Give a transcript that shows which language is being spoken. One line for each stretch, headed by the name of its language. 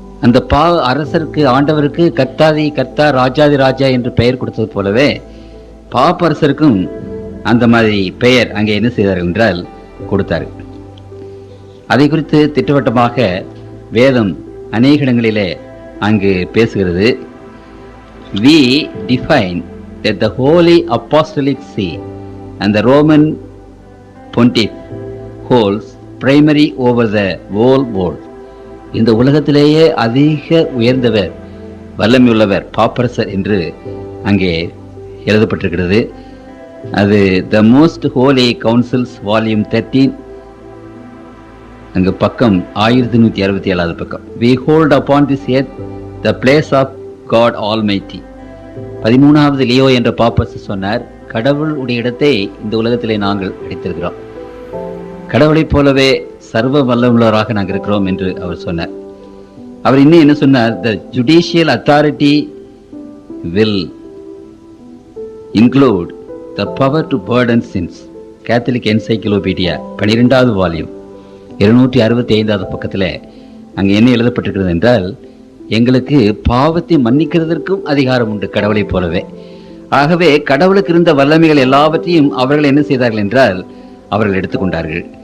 Tamil: அந்த அரசருக்கு ஆண்டவருக்கு கர்த்தா ராஜாதி ராஜா என்று பெயர் கொடுத்தது போலவே பாப்பரசருக்கும் அந்த மாதிரி பெயர் அங்கே என்ன செய்தார்கள் என்றால் கொடுத்தார்கள். அதை குறித்து திட்டவட்டமாக வேதம் அநேக இடங்களிலே அங்கு பேசுகிறது.
English: We define that the Holy Apostolic See and the Roman Pontiff holds primary over the whole world.
Tamil: இந்த உலகத்திலேயே அதிக உயர்ந்தவர் வல்லமையுள்ளவர் பாப்பரசர் என்று அங்கே எழுதப்பட்டிருக்கிறது. அது The Most Holy Councils Volume 13, அங்கு பக்கம் 1167வது பக்கம்.
English: We hold upon this earth the place of God Almighty.
Tamil: 13வது Leo என்ற பாப்பரசர் சொன்னார், கடவுள் உடைய இடத்தை இந்த உலகத்திலே நாங்கள் அடித்திருக்கிறோம். கடவுளைப் போலவே சர்வ வல்லமுள்ளவராக நாங்கள் இருக்கிறோம் என்று அவர் சொன்னார். அவர் இன்னும் என்ன சொன்னார்?
English: The judicial authority will include the power to burden sins.
Tamil: Catholic encyclopedia 12வது வால்யூம் 265வது பக்கத்தில் அங்கே என்ன எழுதப்பட்டிருக்கிறது என்றால், எங்களுக்கு பாவத்தை மன்னிக்கிறதற்கும் அதிகாரம் உண்டு கடவுளைப் போலவே. ஆகவே கடவுளுக்கு இருந்த வல்லமைகள் எல்லாவற்றையும் அவர்கள் என்ன செய்தார்கள் என்றால் அவர்கள் எடுத்துக்கொண்டார்கள்.